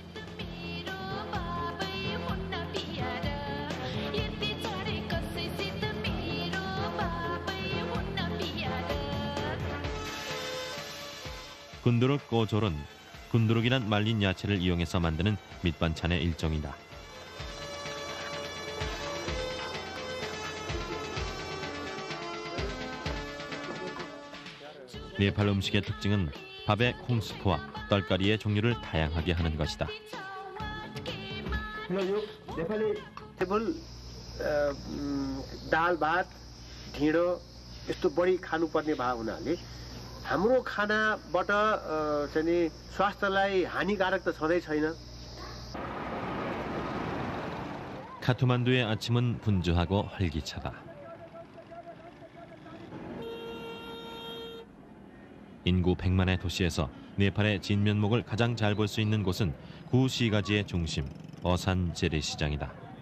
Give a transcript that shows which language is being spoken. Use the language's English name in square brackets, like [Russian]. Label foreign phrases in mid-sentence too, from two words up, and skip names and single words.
[Korean] 군두룩 꼬졸은 군두룩이란 말린 야채를 이용해서 만드는 밑반찬의 일종이다. 네팔 음식의 특징은 밥에 콩스프와 떨까리의 종류를 다양하게 하는 것이다. [Nepali] नेपाली टेबल दाल भात ढिँडो यस्तो बढी खानुपर्ने भाव हुनाले हाम्रो खानाबाट चाहिँ स्वास्थ्यलाई हानिकारक त छँदै छैन. [Korean] 카트만두의 아침은 분주하고 활기차다. 인구 100만의 도시에서 네팔의 진면목을 가장 잘 볼 수 있는 곳은 구시가지의 중심, 어산 재래시장이다.